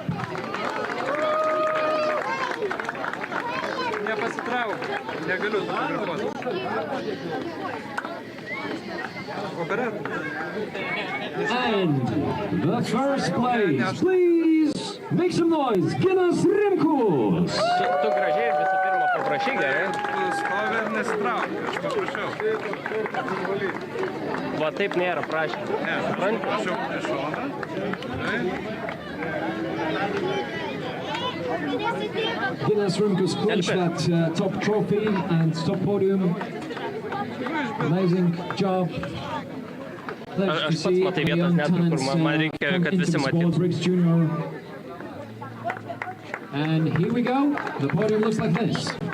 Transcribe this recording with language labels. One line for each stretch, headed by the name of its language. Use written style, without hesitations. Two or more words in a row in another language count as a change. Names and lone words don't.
English: And the first place, please make some noise, Ginas Rimkus.
Lithuanian: Tu gražiai visų pirma paprašyk, gerai? Stovi ir nesitrauk, aš paprašiau. Va taip nėra prašymų. Ne, prašiau iš šoną.
English: Ginas Rimkus clinched that top trophy and top podium. Amazing job. Pleasure to see the young talents come into the sport, BRIGGS Junior. And here we go. The podium looks like this.